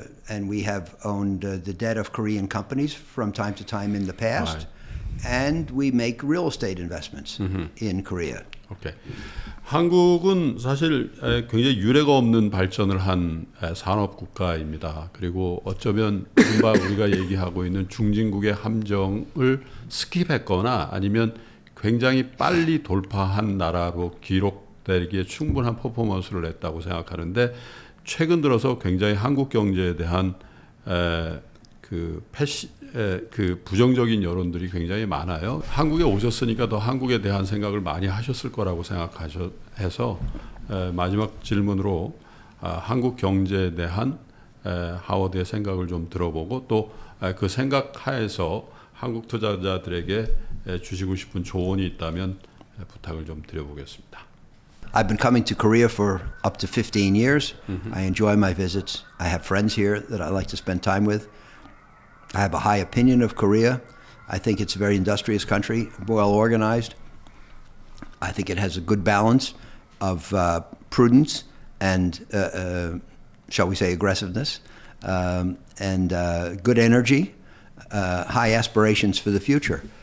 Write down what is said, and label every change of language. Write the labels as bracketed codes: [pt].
[en] And we have owned the debt of Korean companies from time to time in the past, and we make real estate investments in Korea. 오케이. [ko] 한국은 사실 굉장히 유례가 없는 발전을 한 산업 국가입니다. 그리고 어쩌면 이른바 우리가 얘기하고 있는 중진국의 함정을 스킵했거나 아니면 굉장히 빨리 돌파한 나라로 기록되기에 충분한 퍼포먼스를 냈다고 생각하는데 최근 들어서 굉장히 한국 경제에 대한 그 부정적인 여론들이 굉장히 많아요. 한국에 오셨으니까 더 한국에 대한 생각을 많이 하셨을 거라고 생각해서 마지막 질문으로 한국 경제에 대한 하워드의 생각을 좀 들어보고 또 그 생각 하에서 한국 투자자들에게 주시고 싶은 조언이 있다면 부탁을 좀 드려보겠습니다. [en] I've been coming to Korea for up to 15 years. I enjoy my visits. I have friends here that I like to spend time with. I have a high opinion of Korea. I think it's a very industrious country, well organized. I think it has a good balance of prudence and, shall we say, aggressiveness, and good energy, high aspirations for the future.